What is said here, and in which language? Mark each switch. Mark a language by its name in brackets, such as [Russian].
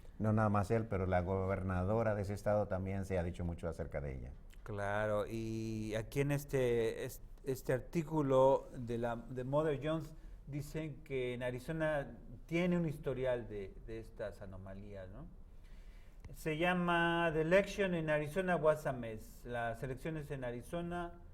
[Spanish] No nada más él, pero la gobernadora de ese estado también se ha dicho mucho acerca de ella. Claro, y aquí en este artículo de Mother Jones dicen que en Arizona tiene un historial de estas anomalías, ¿no? Se llama [English] The Election in Arizona was a mess. [Spanish] Las elecciones en Arizona